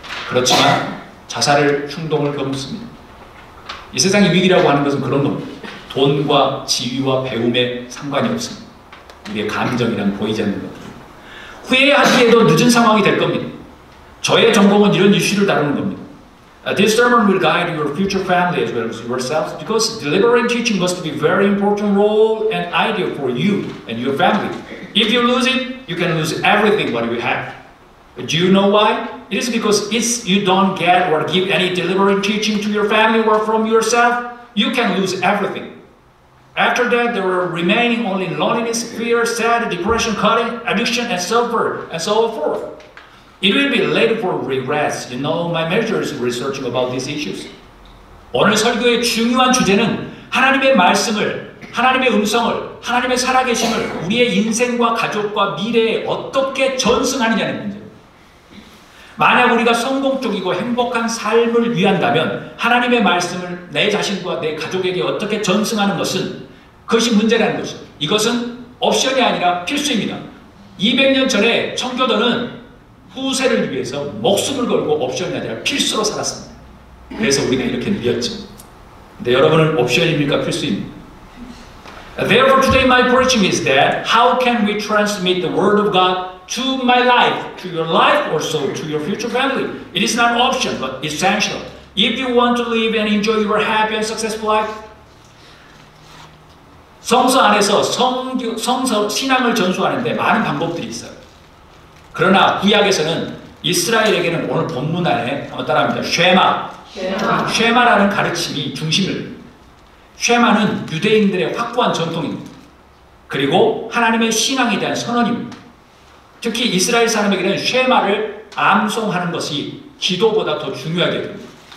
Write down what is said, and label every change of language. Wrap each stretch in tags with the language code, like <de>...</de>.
<ko>그렇지만 자살을 충동을 겪습니다. 이 세상의 위기라고 하는 것은 그런 겁니다. 돈과 지위와 배움에 상관이 없습니다. 우리의 감정이란 보이지 않는 것. 후회하기에도 늦은 상황이 될 겁니다. 저의 전공은 이런 이슈를 다루는 겁니다.</ko> <en>This sermon will guide your future family as well as yourselves because deliberate teaching must be a very important role and idea for you and your family. If you lose it, you can lose everything what you have. Do you know why? It is because if you don't get or give any deliberate teaching to your family or from yourself, you can lose everything. After that, there are remaining only loneliness, fear, sad, depression, cutting, addiction, and so and so forth. It will be late for regrets. You know, my manager is researching about these issues.</en> <ko>오늘 설교의 중요한 주제는 하나님의 말씀을, 하나님의 음성을, 하나님의 살아계심을 우리의 인생과 가족과 미래에 어떻게 전승하느냐는 문제입니다. 만약 우리가 성공적이고 행복한 삶을 위한다면 하나님의 말씀을 내 자신과 내 가족에게 어떻게 전승하는 것은 그것이 문제라는 것입니다. 이것은 옵션이 아니라 필수입니다. 200년 전에 청교도는 후세를 위해서 목숨을 걸고 옵션이 아니라 필수로 살았습니다. 그래서 우리가 이렇게 누렸죠. 근데 여러분은 옵션입니까? 필수입니다.</ko> <en>Therefore today my preaching is that how can we transmit the word of God to my life, to your life, also to your future family? It is not option, but essential. If you want to live and enjoy your happy and successful life,</en> <ko>성서 안에서 성서 신앙을 전수하는데 많은 방법들이 있어요. 그러나 구약에서는 이스라엘에게는 오늘 본문 안에 따라합니다. 쉐마라는 가르침이 중심을. 쉐마는 유대인들의 확고한 전통입니다. 그리고 하나님의 신앙에 대한 선언입니다. 특히 이스라엘 사람에게는 쉐마를 암송하는 것이 기도보다 더 중요하게 됩니다.</ko>